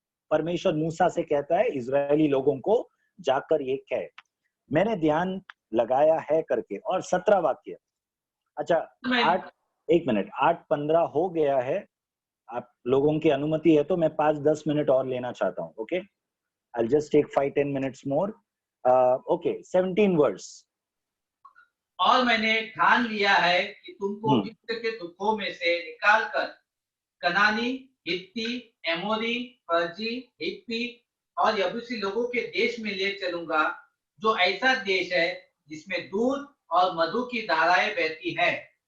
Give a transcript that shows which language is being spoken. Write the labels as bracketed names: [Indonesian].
[Hindi] परमेश्वर मूसा से कहता है इजरायली लोगों को जाकर ये कहे, मैंने ध्यान लगाया है करके। और 17 वाक्य, अच्छा 8, 1 मिनट, 8:15 हो गया है, आप लोगों की अनुमति है तो मैं 5-10 मिनट और लेना चाहता हूं। [English] Okay, I'll just take 5-10 minutes more. Okay, 17 verse. [Hindi] और मैंने ठान लिया है कि तुमको मिस्र के दुखों में से निकालकर कनानी, हित्ती, एमोरी, फर्जी, हिप्पी और यबूसी लोगों के देश में ले चलूंगा, जो ऐसा देश है जिसमें दूध और मधु की धाराएं बहती है।